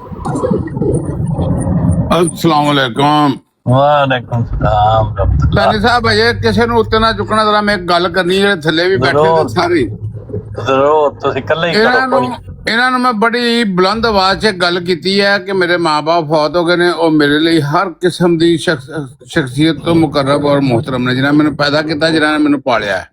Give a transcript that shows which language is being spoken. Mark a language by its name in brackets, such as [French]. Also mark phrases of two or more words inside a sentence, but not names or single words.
[Arabic] السلام عليكم. وعليكم السلام. [Punjabi] ਲਾਨੀ ਸਾਹਬ ਅਜੇ ਕਿਸੀ ਨੂੰ ਉੱਤੇ ਨਾ ਚੁੱਕਣਾ ਜਰਾ ਮੈਂ ਗੱਲ ਕਰਨੀ ਜਿਹੜੇ ਥੱਲੇ ਵੀ ਬੈਠੇ ਨੇ ਸਾਰੇ ਜ਼ਰੂਰ ਤੁਸੀਂ ਇਕੱਲੇ ਹੀ ਕਰੋ ਕੋਈ। ਇਹਨਾਂ ਨੂੰ ਮੈਂ ਬੜੀ ਬੁਲੰਦ ਆਵਾਜ਼ 'ਚ ਗੱਲ ਕੀਤੀ ਹੈ ਕਿ ਮੇਰੇ ਮਾਂ-ਬਾਪ ਫੌਤ ਹੋ ਗਏ ਨੇ। ਉਹ ਮੇਰੇ ਲਈ ਹਰ ਕਿਸਮ ਦੀ ਸ਼ਖਸੀਅਤ ਤੋਂ ਮੁਕਰਬ ਔਰ ਮੁਹਤਰਮ ਨੇ, ਜਿਨ੍ਹਾਂ ਮੈਨੂੰ ਪੈਦਾ ਕੀਤਾ, ਜਿਨ੍ਹਾਂ ਨੇ ਮੈਨੂੰ ਪਾਲਿਆ ਹੈ।